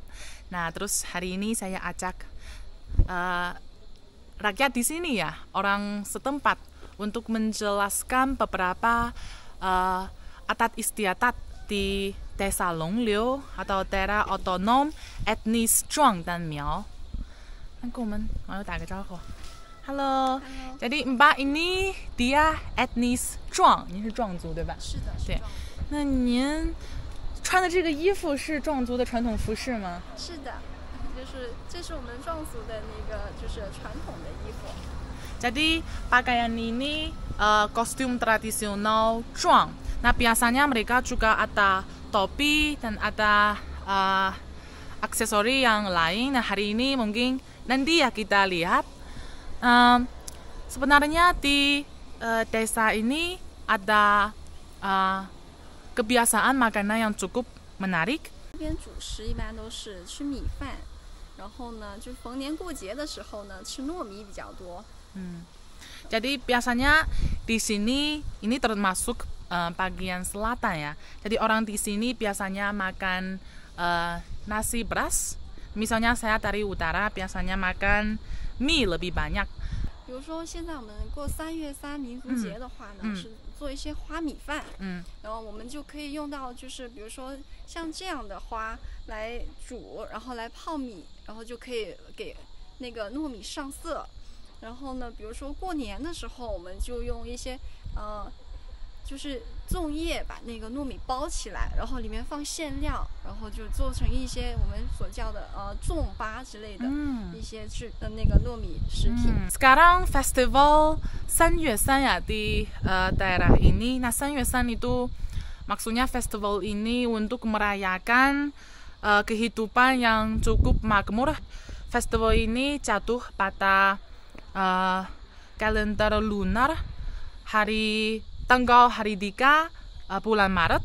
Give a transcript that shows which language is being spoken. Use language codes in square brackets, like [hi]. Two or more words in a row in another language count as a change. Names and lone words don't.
[id] Nah, terus hari ini saya ajak rakyat di sini ya, orang setempat, untuk menjelaskan beberapa adat istiadat di Desa Longliu atau daerah otonom etnis Zhuang dan Miao. Halo. Jadi Mbak ini dia etnis Zhuang， [zh] 您是壮族对吧？是的，对。那您穿的这个衣服是壮族的传统服饰吗？是的，这是我们壮族的那个就是传统的衣服。 [id] Jadi pakaian ini kostum tradisional Zhuang. Nah, biasanya mereka juga ada topi dan ada aksesori yang lain. Nah, hari ini mungkin nanti ya kita lihat. Sebenarnya di desa ini ada kebiasaan makanan yang cukup menarik. [zh] 这边主食一般都是吃米饭，然后呢，就逢年过节的时候呢，吃糯米比较多。 [id] Jadi biasanya di sini ini termasuk bagian selatan ya. Jadi orang di sini biasanya makan nasi beras. Misalnya saya dari utara biasanya makan mie lebih banyak. [zh] 比如说现在我们过3月3民族节的话呢，是做一些花米饭，然后我们就可以用到就是比如说像这样的花来煮，然后来泡米，然后就可以给那个糯米上色。然后呢，比如说过年的时候，我们就用一些就是粽叶把那个糯米包起来，然后里面放馅料，然后就做成一些我们所叫的粽粑之类的一些那个糯米食品。 [id] Sekarang festival 3月3 ya di daerah ini. Nah, 3月3 itu maksudnya festival ini untuk merayakan kehidupan yang cukup makmur. Festival ini jatuh pada kalender lunar tanggal hari 3 bulan Maret.